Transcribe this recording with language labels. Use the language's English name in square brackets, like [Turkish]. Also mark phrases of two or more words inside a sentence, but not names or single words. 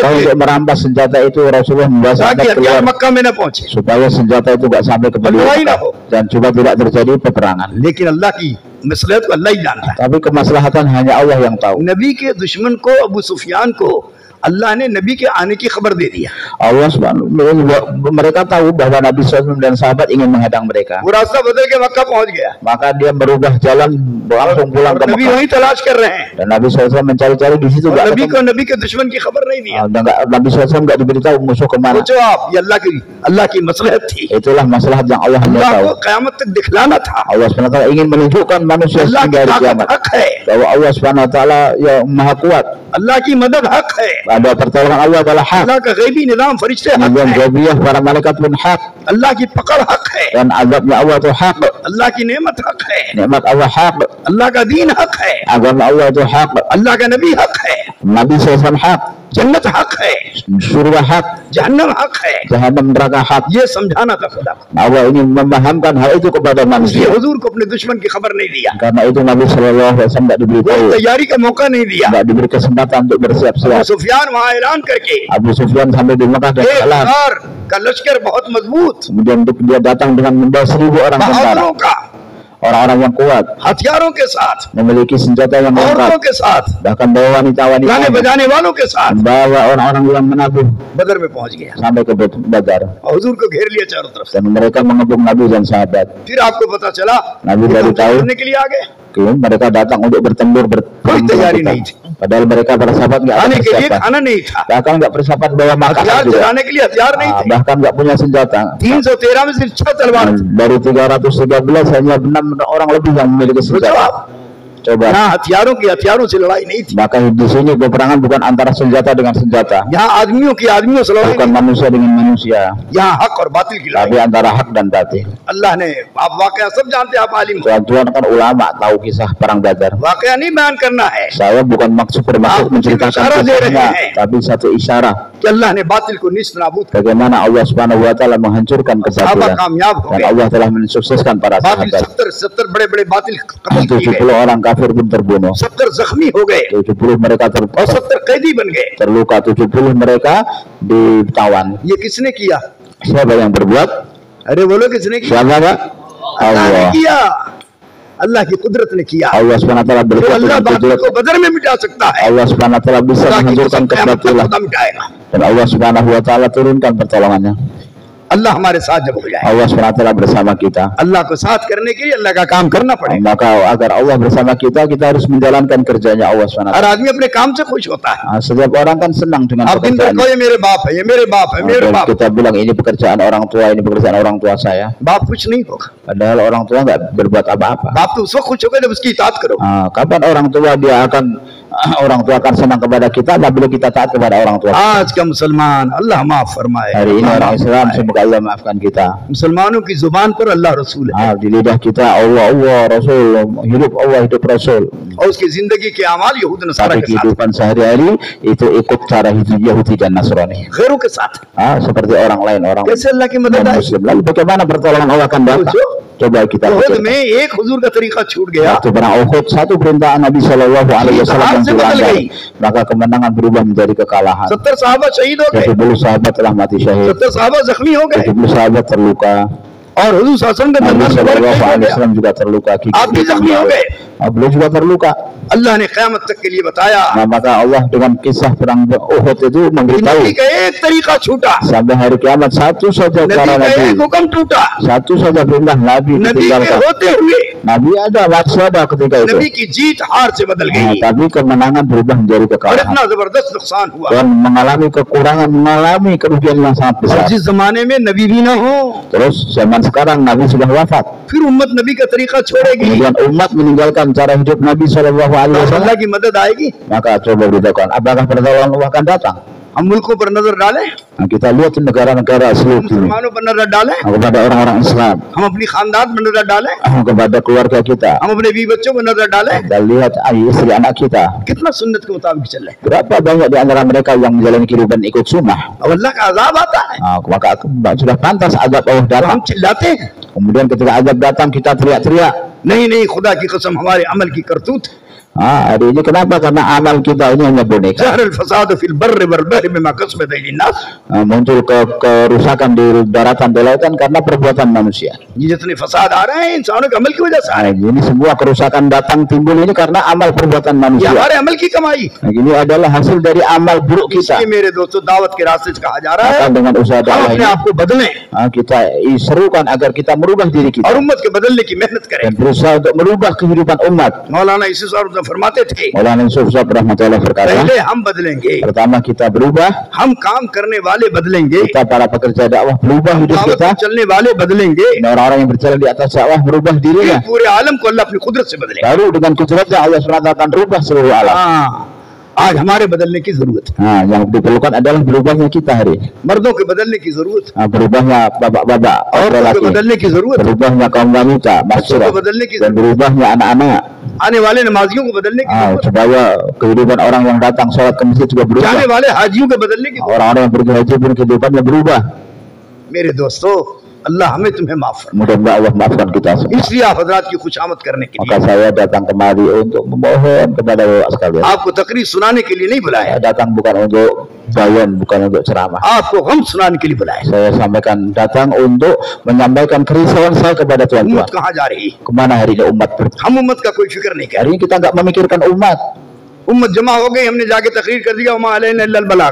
[Indonesian] Maka [Hindi] थे [Indonesian] untuk merampas senjata itu Rasulullah membawa [Hindi] ताकि [Indonesian] sahabat [Hindi] हथियार [Indonesian] keluar [Hindi] मक्का में न पहुंचे [Indonesian] supaya senjata itu tidak sampai ke penduduk Lelai Mekah. dah. Dan supaya tidak terjadi peperangan. [Hindi] लेकिन अल्लाह की मसलहत को अल्लाह ही जानता है [Indonesian] Tapi kemaslahatan hanya Allah yang tahu. [Hindi] नबी के दुश्मन को अबू सुफियान को अल्लाह ने नबी के आने की खबर दे दिया [Indonesian] Allah mereka tahu bahwa Nabi SAW dan sahabat ingin menghadang mereka. [Hindi] वो रास्ता बदल के मक्का पहुंच गया [Indonesian] Maka dia berubah jalan langsung pulang ke [Hindi] नबी [Indonesian] Mekah. [Hindi] वहीं तलाश कर रहे हैं [Indonesian] Dan Nabi SAW mencari-cari di situ [Hindi] और [Indonesian] nggak [Hindi] नबी [Indonesian] ketemu. [Hindi] को नबी के दुश्मन की खबर नहीं दिया [Indonesian] Dan Nabi SAW nggak diberitahu musuh kemana. [Hindi] सोचो आप ये अल्लाह की मसलहत थी [Indonesian] Itulah masalah yang Allah hanya [Hindi] अल्लाह [Indonesian] tahu. [Hindi] को क़यामत तक दिखलाना था [Indonesian] Allah SWT ingin menunjukkan manusia [Hindi] अल्लाह [Indonesian] hingga [Hindi] की [Indonesian] hari [Hindi] ताकत [Indonesian] kiamat [Hindi] हक है [Indonesian] bahwa Allah SWT yang maha kuat. [Hindi] अल्लाह की मदद हक है [Indonesian] Ada pertolongan Allah adalah hak. [Hindi] अल्लाह का गैबी निज़ाम फरिश्ते हक [Indonesian] Nizam [Hindi] है [Indonesian] Gabriyah para malaikat pun hak. [Hindi] अल्लाह की पकड़ हक है, [Indonesian] dan azabnya Allah itu hak, [Hindi] अल्लाह की नेमत हक है, [Indonesian] nikmat Allah hak, [Hindi] अल्लाह का दीन हक है, [Indonesian] agama Allah itu hak, [Hindi] अल्लाह का नबी हक है, [Indonesian] Nabi SAW hak, [Hindi] जन्नत हक है, [Indonesian] surga hak, [Hindi] जहन्नम हक है। [Indonesian] jahanam neraka hak. [Hindi] ये समझाना था खुदा को। [Indonesian] Allah ini memahamkan hal itu kepada [Hindi] इसलिए [Indonesian] manusia. [Hindi] हुजूर को अपने दुश्मन की खबर नहीं दिया, [Indonesian] Karena itu Nabi SAW tidak diberitahu, [Hindi] कोई तैयारी का मौका नहीं दिया। [Indonesian] tidak diberi kesempatan untuk bersiap-siap. [Hindi] सुफियान वहां ऐलान करके [Indonesian] Abu Sufyan sampai di Mekah dan kalah. [Hindi] 1000 का लश्कर बहुत मजबूत, [Indonesian] Kemudian dia datang dengan membawa 1000 orang tentara, [Hindi] बहादुरों का, [Indonesian] orang-orang yang kuat, [Hindi] हथियारों के साथ, [Indonesian] memiliki senjata yang [Hindi] औरतों [Indonesian] lengkap, [Hindi] के साथ, [Indonesian] bahkan bawa wanita-wanita, [Hindi] गाने बजाने वालों के साथ [Indonesian] membawa orang-orang yang menabuh [Hindi] बदर में पहुंच गया [Indonesian] sampai ke Badar, [Hindi] और हुजूर को घेर लिया चारों तरफ से। [Indonesian] dan mereka mengebuk Nabi dan sahabat. [Hindi] फिर आपको पता चला [Indonesian] Nabi [Hindi] कि [Indonesian] baru [Hindi] हम [Indonesian] tahu, [Hindi] करने के लिए आ गए, [Indonesian] mereka datang untuk bertempur [Hindi] कोई तैयारी नहीं थी, [Indonesian] padahal mereka para sahabat nggak ada [Hindi] खाने के लिए [Indonesian] persiapan, [Hindi] खाना नहीं था, [Indonesian] bahkan nggak persiapan bawa makanan [Hindi] हथियार [Indonesian] juga, [Hindi] चलाने के लिए हथियार नहीं थे। [Indonesian] bahkan nggak punya senjata. [Hindi] 313 में सिर्फ 6 तलवार थी। [Indonesian] Dari 313 hanya 6 orang lebih yang memiliki [Hindi] सोचो [Indonesian] senjata. [Hindi] आप, [Indonesian] Coba. [Hindi] यहाँ हथियारों से लड़ाई नहीं थी, [Indonesian] Maka di sini peperangan bukan antara senjata dengan senjata, [Hindi] यहाँ आदमियों से लड़ाई [Indonesian] bukan [Hindi] नहीं, [Indonesian] manusia dengan manusia, [Hindi] यहाँ हक और बातिल की लड़ाई। [Indonesian] tapi antara hak dan batil. [Hindi] अल्लाह ने, आप वाकया सब जानते हैं, आप आलिम हो, [Indonesian] Tuan-tuan kan ulama tahu kisah perang Badar. [Hindi] वाकया नहीं बयान करना है [Indonesian] Saya bukan bermaksud menceritakan [Hindi] इशारा दे [Indonesian] kisahnya, [Hindi] रहे हैं. [Indonesian] tapi satu isyarat [Hindi] कि अल्लाह ने बातिल को निस्त नाबूद कर, [Indonesian] bagaimana Allah [Arabic] سبحانه وتعالى [Indonesian] menghancurkan [Hindi] साहबा [Indonesian] kebatilan [Hindi] कामयाब हो [Indonesian] dan [Hindi] गए। [Indonesian] Allah telah mensukseskan para [Hindi] बातिल [Indonesian] sahabat. [Hindi] 70 बड़े बातिल कत्ल किए [Indonesian] 70 [Hindi] गए, [Indonesian] orang kafir pun terbunuh, [Hindi] 70 जख्मी हो गए [Indonesian] 70 mereka [Hindi] और 70 कैदी बन गए। [Indonesian] terluka, 70 mereka ditawan. [Hindi] ये किसने किया? [Indonesian] Siapa yang berbuat? [Hindi] अरे बोलो किसने किया? [Indonesian] Siapa Pak? [Hindi] अल्लाह ने [Indonesian] Allah. [Hindi] किया, अल्लाह की कुदरत ने किया। [Indonesian] Allah [Arabic] سبحانه وتعالى [Hindi] तो [Indonesian] berbuat [Hindi] अल्लाह [Indonesian] dengan [Hindi] बातिल [Indonesian] kudrat. [Hindi] को बदर में मिटा सकता है, [Indonesian] Allah [Arabic] سبحانه وتعالى [Indonesian] bisa [Hindi] अल्लाह की [Indonesian] menghancurkan [Hindi] कसम क़यामत तक [Indonesian] kebatilan [Hindi] खुदा मिटाएगा। [Indonesian] dan Allah [Arabic] سبحانه وتعالى [Indonesian] turunkan pertolongannya. [Hindi] अल्लाह हमारे साथ जब हो जाए, [Indonesian] Allah [Arabic] سبحانه وتعالى [Indonesian] bersama kita. [Hindi] अल्लाह को साथ करने के लिए अल्लाह का काम करना पड़ेगा। [Indonesian] Maka agar Allah bersama kita, kita harus menjalankan kerjanya Allah [Arabic] سبحانه و [Hindi] हर [Indonesian] taala. [Hindi] आदमी अपने काम से खुश होता है। [Indonesian] Setiap orang kan senang dengan [Hindi] आप दिन भर [Indonesian] pekerjaannya. [Hindi] कहो ये मेरे बाप है, ये मेरे बाप है, मेरे [Indonesian] Kalau [Hindi] बाप। [Indonesian] kita bilang ini pekerjaan orang tua, ini pekerjaan orang tua saya, [Hindi] बाप कुछ नहीं होगा, [Indonesian] padahal orang tua nggak berbuat apa-apa. [Hindi] बाप तो उस वक्त खुश होगा जब उसकी इताअत करो। [Indonesian] Kapan orang tua akan senang kepada kita apabila kita taat kepada orang tua. [Hindi] आज का मुसलमान अल्लाह माफ फरमाए, [Indonesian] Hari ini orang Islam, semoga Allah maafkan kita. [Hindi] मुसलमानों की जुबान पर अल्लाह रसूल है [Indonesian] Di lidah kita Allah, Allah, Rasul, hidup Allah, hidup Rasul. [Hindi] और उसकी जिंदगी के अमाल यहूद नसारा [Indonesian] Tapi [Hindi] के साथ, [Indonesian] kehidupan sehari-hari itu ikut cara hidup Yahudi dan Nasrani. [Hindi] गैरों के साथ। [Indonesian] Seperti orang lain, orang [Hindi] कैसे अल्लाह की मदद आई? [Indonesian] Muslim. Lalu bagaimana pertolongan Allah akan datang? Coba kita [Hindi] उहुद [Indonesian] pikirkan. [Hindi] में एक हुजूर का तरीका छूट गया, [Indonesian] Waktu perang Uhud, satu perintah Nabi [Arabic] صلى الله عليه وسلم [Indonesian] yang dilanggar, maka kemenangan berubah menjadi kekalahan. [Hindi] 70 साहबा शहीद हो गए, [Indonesian] 70 sahabat telah mati syahid, [Hindi] 70 साहबा जख्मी हो गए [Indonesian] 70 sahabat terluka. [Hindi] और हुजूर शासन का [Indonesian] Nabi [Hindi] दंदा [Arabic] صلى الله عليه وسلم [Indonesian] juga terluka. [Hindi] आप भी जख्मी हो गए। [Indonesian] Beliau juga terluka. [Hindi] अल्लाह ने क़यामत तक के लिए बताया, [Indonesian] Maka Allah dengan kisah perang Uhud itu memberitahu [Hindi] नबी का एक तरीका छूटा, [Indonesian] sampai hari kiamat satu saja [Hindi] नबी [Indonesian] cara [Hindi] का [Indonesian] Nabi, [Hindi] एक हुक्म टूटा, [Indonesian] satu saja perintah Nabi [Hindi] नबी के [Indonesian] ditinggalkan. [Hindi] होते हुए [Indonesian] Nabi ada, waktu ada ketika itu. [Hindi] नबी की जीत हार से बदल गई [Indonesian] Tapi kemenangan berubah menjadi [Hindi] और [Indonesian] kekalahan. [Hindi] इतना जबरदस्त नुकसान हुआ। [Indonesian] Dan mengalami kekurangan, mengalami kerugian yang sangat [Hindi] और [Indonesian] besar. [Hindi] जिस जमाने में नबी भी ना हो, [Indonesian] Terus zaman sekarang Nabi sudah wafat. [Hindi] फिर उम्मत नबी का तरीका छोड़ेगी, [Indonesian] Kemudian umat meninggalkan cara hidup Nabi [Arabic] صلى الله عليه [Hindi] तो [Indonesian] Wasallam. [Hindi] अल्लाह की मदद आएगी। [Indonesian] Maka coba beritahukan, apakah pertolongan Allah akan datang? [Hindi] हम मुल्कों पर नजर डालें, [Indonesian] Kita lihat di negara-negara seluruh dunia, [Hindi] मुसलमानों पर नजर डालें, [Indonesian] kepada orang-orang Islam, [Hindi] हम अपनी खानदान पर नजर डालें, [Indonesian] kepada keluarga kita. [Hindi] हम अपने बीवी बच्चों पर नजर डालें, [Indonesian] Kita lihat istri anak kita. [Hindi] कितना सुन्नत के मुताबिक चल रहे हैं। [Indonesian] Berapa banyak di antara mereka yang menjalani kehidupan ikut sunnah? [Hindi] अब अल्लाह का अजाब आता है [Indonesian] Maka sudah pantas azab Allah [Hindi] तो [Indonesian] datang. [Hindi] हम चिल्लाते हैं, [Indonesian] Kemudian ketika azab datang kita teriak-teriak. [Hindi] नहीं खुदा की कसम हमारे अमल की करतूत, [Indonesian] Hari ini kenapa? Karena amal kita ini hanya boneka. [Arabic] ظهر الفساد في البر والبحر بما كسبت أيدي الناس, [Indonesian] Muncul kerusakan di daratan di lautan karena perbuatan manusia. [Hindi] ये जितने फसाद आ रहे हैं इंसानों के अमल की वजह से आ रहे हैं। [Indonesian] Ini semua kerusakan datang timbul ini karena amal perbuatan [Hindi] ये [Indonesian] manusia. [Hindi] हमारे अमल की कमाई। [Indonesian] Ini adalah hasil dari amal buruk kita. [Hindi] इसलिए मेरे दोस्तों दावत के रास्ते से कहा जा रहा है, [Indonesian] Maka dengan usaha [Hindi] हम [Indonesian] dakwah [Hindi] अपने [Indonesian] ini [Hindi] आप को बदलें [Indonesian] kita serukan agar kita merubah diri kita [Hindi] और उम्मत के बदलने की मेहनत करें। [Indonesian] dan berusaha untuk merubah kehidupan umat. [Hindi] मौलाना इसी साहब फरमाते थे, [Indonesian] Maulana Yusuf Sahab rahmatullah berkata, [Hindi] पहले हम बदलेंगे, [Indonesian] pertama kita berubah, [Hindi] हम काम करने वाले बदलेंगे, [Indonesian] kita para pekerja dakwah berubah hidup [Hindi] दावत [Indonesian] kita, [Hindi] पर चलने वाले बदलेंगे, [Indonesian] dan orang-orang yang berjalan di atas dakwah berubah [Hindi] फिर [Indonesian] dirinya. [Hindi] पूरे आलम को अल्लाह अपनी कुदरत से बदलेगा। [Indonesian] Baru dengan kudratnya Allah SWT akan rubah seluruh alam. [Hindi] हाँ, आज हमारे बदलने की जरूरत है। [Indonesian] Yang diperlukan adalah berubahnya kita hari ini. [Hindi] मर्दों के बदलने की जरूरत है, [Indonesian] Berubahnya bapak-bapak, [Hindi] औरतों [Indonesian] laki, [Hindi] के बदलने की जरूरत है, [Indonesian] berubahnya kaum wanita, [Hindi] बच्चों [Indonesian] masyarakat, [Hindi] को बदलने की [Indonesian] dan [Hindi] जरूरत [Indonesian] berubahnya anak-anak. [Hindi] है, आने वाले नमाजियों को बदलने की जरूरत [Indonesian] Supaya kehidupan orang yang datang sholat ke masjid juga [Hindi] है, [Indonesian] berubah. [Hindi] जाने वाले हाजियों के बदलने की जरूरत [Indonesian] Orang-orang yang pergi haji pun kehidupannya berubah. [Hindi] है। मेरे दोस्तों, अल्लाह हमें तुम्हें माफ फरमाए। [Indonesian] Mudah-mudahan Allah maafkan kita semua. [Hindi] इसलिए आप हजरात की खुशामद करने के [Indonesian] Maka [Hindi] लिए [Indonesian] saya datang kemari untuk memohon kepada bapak sekalian. [Hindi] आपको तकरीर सुनाने के लिए नहीं बुलाया, [Indonesian] Saya datang bukan untuk bayan, bukan untuk ceramah. [Hindi] आपको गम सुनाने के लिए बुलाया। [Indonesian] Saya sampaikan datang untuk menyampaikan kerisauan saya kepada [Hindi] उम्मत [Indonesian] tuan-tuan. [Hindi] कहाँ जा रही है? [Indonesian] Kemana hari ini umat pergi? [Hindi] हम उम्मत का कोई फिक्र नहीं कर [Indonesian] Hari ini kita nggak memikirkan umat. [Hindi] उम्मत जमा हो गई, हमने जाके तकरीर कर दिया, [Arabic] وما علينا إلا البلاغ.